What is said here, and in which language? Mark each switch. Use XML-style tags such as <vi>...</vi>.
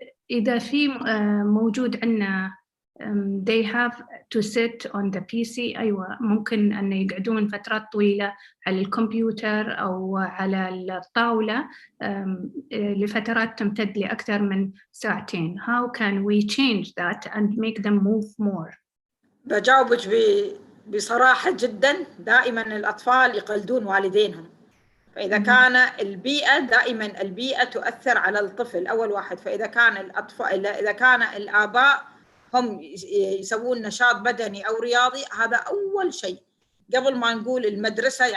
<ar>إذا في موجود عندنا</ar> <en>they have to sit on the PC،</en> <ar>أيوة ممكن أن يقعدون فترات طويلة على الكمبيوتر أو على الطاولة لفترات تمتد لأكثر من ساعتين.</ar> <en>How can we change that and make them move more؟</en> <ar>بجاوبك بصراحة جدا. دائما الأطفال يقلدون والدينهم، فإذا كان البيئة، دائما البيئة تؤثر على الطفل أول واحد. فإذا كان الأطفال، إذا كان الآباء هم يسوون نشاط بدني أو رياضي، هذا أول شيء قبل ما نقول المدرسة.</ar>